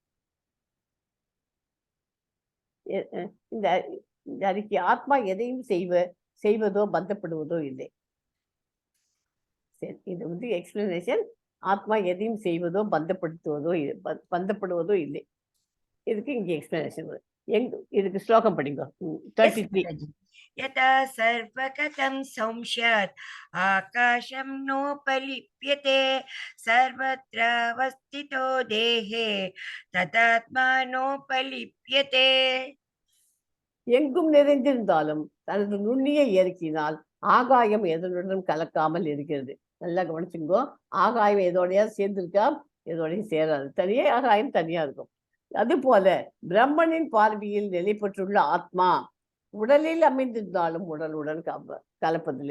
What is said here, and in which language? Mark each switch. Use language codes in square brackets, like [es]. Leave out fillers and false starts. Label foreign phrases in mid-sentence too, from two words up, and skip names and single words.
[ta] இந்த அறிக்கை ஆத்மா எதையும் செய்வதோ பந்தப்படுவதோ இல்லை. சரி, இது வந்து எக்ஸ்பிளனேஷன். ஆத்மா எதையும் செய்வதோ பந்தப்படுவதோ இல்லை. இதுக்கு இங்கே எக்ஸ்பிளனேஷன். இதுக்கு ஸ்லோகம் படிங்க. 33. [sa] यथा सर्वगतं संस्यात् आकाशं नोपलिप्यते सर्वत्र अवस्थितो देहे तदात्मानोपलिप्यते. [ta] எங்கும் நிறைந்திருந்தாலும் தனது நுண்ணிய இயற்கையினால் ஆகாயம் எதனுடன் கலக்காமல் இருக்கிறது. நல்லா கவனிச்சுங்கோ. ஆகாயம் எதோடையாவது சேர்ந்திருக்கா? எதோடையும் சேராது. தனியே ஆகாயம் தனியா இருக்கும். அது போல பிரம்மனின் பார்வையில் நிலை பெற்றுள்ள ஆத்மா உடலில் அமைந்திருந்தாலும் உடலுடன் கலப்பதில்லை.